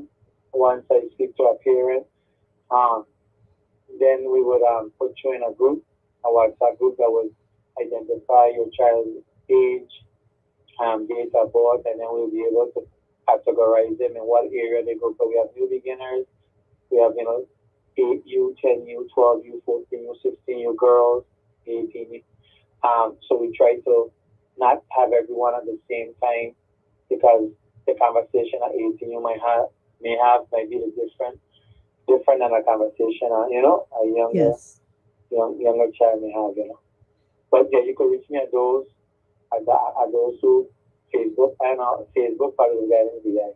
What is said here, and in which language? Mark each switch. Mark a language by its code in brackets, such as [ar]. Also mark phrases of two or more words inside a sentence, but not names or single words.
[en] Once I speak to a parent, then we would put you in a WhatsApp group that would identify your child's age, date of birth, and then we'll be able to categorize them in what area they go. So we have new beginners, we have 8U, 10U, 12U, 14U, 16U girls, 18U. So we try to not have everyone at the same time, because the conversation at 18U might be different than a conversation a younger Yes. younger child may have. But yeah, you could reach me at those two, Facebook and Facebook Positive Guidance VI.